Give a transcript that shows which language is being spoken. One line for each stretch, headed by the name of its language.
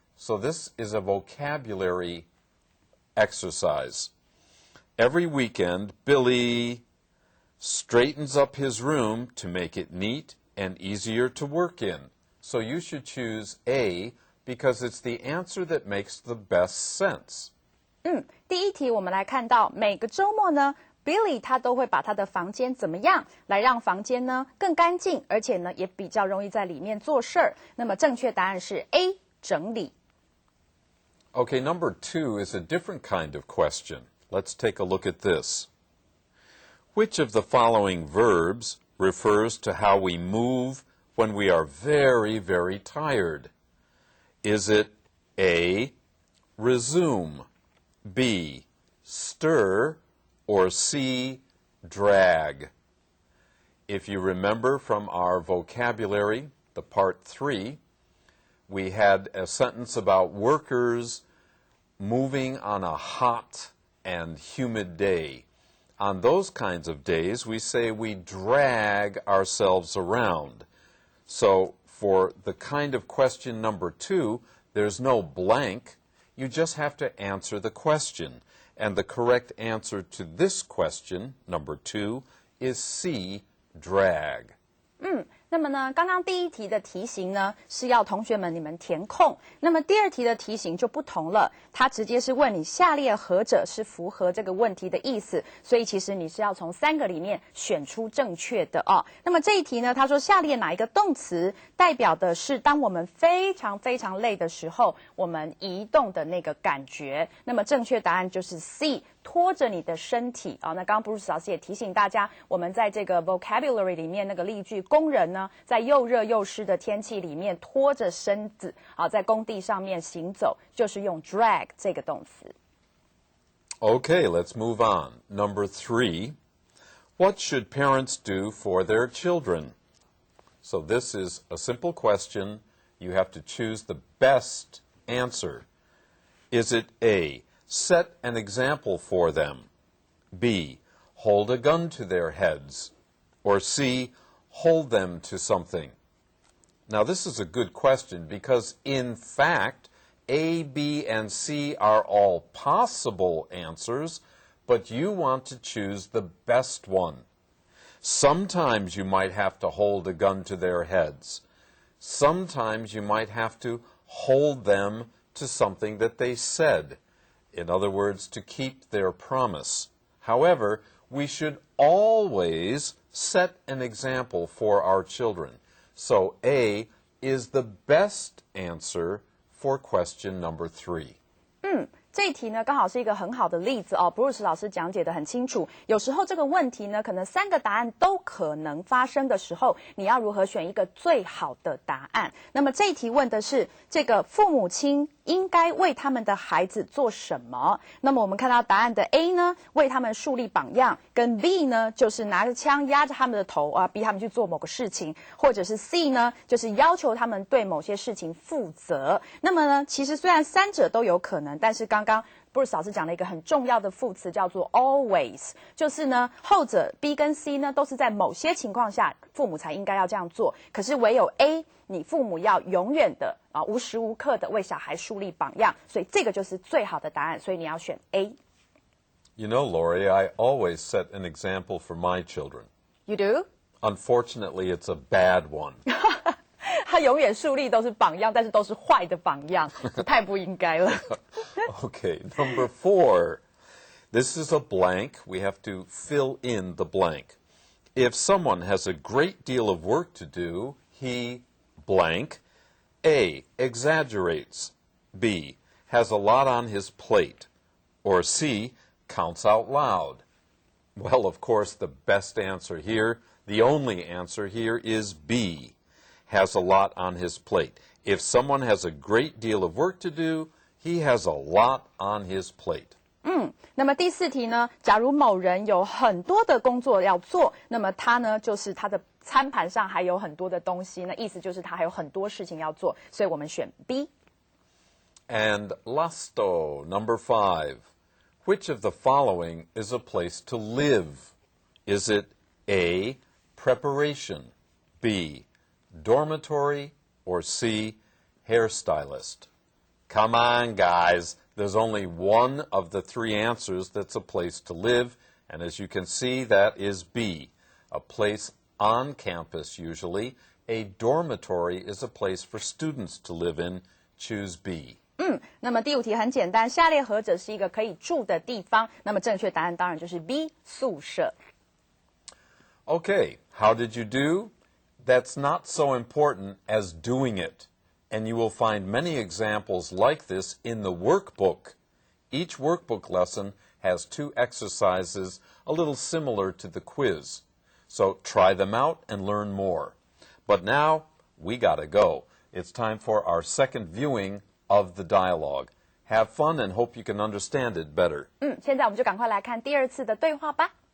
English: So this is a vocabulary exercise. Every weekend, Billy straightens up his room to make it neat and easier to work in. So you should choose A because it's the answer that makes the best sense.
Chinese: 第一题我们来看到每个周末呢 Billy 他都会把他的房间怎么样来让房间呢更干净，而且呢也比较容易在里面做事儿。那么正确答案是 A 整理。
English: Okay, number 2 is a different kind of question. Let's take a look at this. Which of the following verbs refers to how we move when we are very, very tired? Is it A, resume, B, stir, or C, drag? If you remember from our vocabulary, the part 3, we had a sentence about workers moving on a hot and humid day. On those kinds of days, we say we drag ourselves around. So for the kind of question number 2, there's no blank. You just have to answer the question. And the correct answer to this question, number 2, is C, drag.
Chinese: 那么呢，刚刚第一题的题型呢是要同学们你们填空，那么第二题的题型就不同了，它直接是问你下列何者是符合这个问题的意思，所以其实你是要从3个里面选出正确的哦。那么这一题呢，他说下列哪一个动词代表的是当我们非常非常累的时候，我们移动的那个感觉？那么正确答案就是 C。拖着你的身体啊，那刚刚布鲁斯老师也提醒大家，我们在这个 vocabulary 里面那个例句，工人呢在又热又湿的天气里面拖着身子啊，在工地上面行走，就是用 drag 这个动词。
English: Okay, let's move on. Number 3, what should parents do for their children? So this is a simple question. You have to choose the best answer. Is it A, set an example for them, B, hold a gun to their heads, or C, hold them to something? Now this is a good question because in fact A, B, and C are all possible answers, but you want to choose the best one. Sometimes you might have to hold a gun to their heads. Sometimes you might have to hold them to something that they said. In other words, to keep their promise. However, we should always set an example for our children. So A is the best answer for question number 3.
Chinese: 这一题呢，刚好是一个很好的例子哦。布鲁斯老师讲解得很清楚。有时候这个问题呢，可能3个答案都可能发生的时候，你要如何选一个最好的答案？那么这一题问的是这个父母亲应该为他们的孩子做什么？那么我们看到答案的 A 呢，为他们树立榜样；跟 B 呢，就是拿着枪压着他们的头啊，逼他们去做某个事情；或者是 C 呢，就是要求他们对某些事情负责。那么呢，其实虽然3者都有可能，但是刚刚布鲁斯老师讲了一个很重要的副词，叫做 always， 就是呢，后者 B 跟 C 呢，都是在某些情况下父母才应该要这样做，可是唯有 A， 你父母要永远的啊，无时无刻的为小孩树立榜样，所以这个就是最好的答案，所以你要选 A。
English: You know, Lori, I always set an example for my children. You do? Unfortunately, it's a bad one.
Chinese: 他永远树立都是榜样，但是都是坏的榜样，太不应该了。
English: Okay, number 4. This is a blank. We have to fill in the blank. If someone has a great deal of work to do, he blank. A, exaggerates. B, has a lot on his plate. Or C, counts out loud. Well, of course, the best answer here, the only answer here is B. Has a lot on his plate. If someone has a great deal of work to do, he has a lot on his plate.
Chinese: 那么第4题呢，假如某人有很多的工作要做，那么他呢就是他的餐盘上还有很多的东西，那意思就是他还有很多事情要做，所以我们选 B。
English: And lasto, number 5. Which of the following is a place to live? Is it A, preparation, B, dormitory, or C, hairstylist? Come on, guys. There's only one of the three answers that's a place to live, and as you can see, that is B, a place on campus usually. A dormitory is a place for students to live in. Choose B.
Chinese: 那么第5题很简单，下列何者是一个可以住的地方？那么正确答案当然就是 B 宿舍。
English: Okay, how did you do? That's not so important as doing it. And you will find many examples like this in the workbook. Each workbook lesson has 2 exercises a little similar to the quiz. So try them out and learn more. But now, we gotta go. It's time for our second viewing of the dialogue. Have fun and hope you can understand it better.
Chinese: 现在我们就赶快来看第2次的对话吧。